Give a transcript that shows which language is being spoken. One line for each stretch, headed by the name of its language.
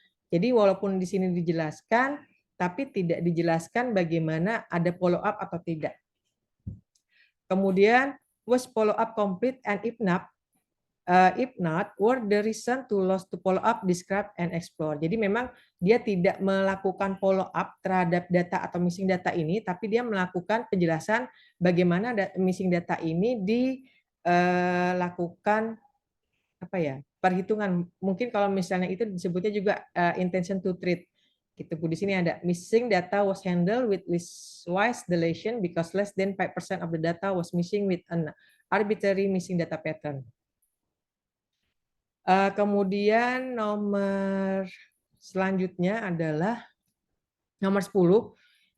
Indonesian: Jadi walaupun di sini dijelaskan, tapi tidak dijelaskan bagaimana ada follow up atau tidak. Kemudian
English: was follow up complete and if not, were the reason to lost to follow up, describe, and explore.
Indonesian: Jadi memang dia tidak melakukan follow up terhadap data atau missing data ini, tapi dia melakukan penjelasan bagaimana missing data ini dilakukan perhitungan. Mungkin kalau misalnya itu disebutnya juga intention to treat. Gitu, Bu. Di sini ada
English: missing data was handled with listwise deletion because less than 5% of the data was missing with an arbitrary missing data pattern.
Indonesian: Kemudian nomor selanjutnya adalah nomor 10.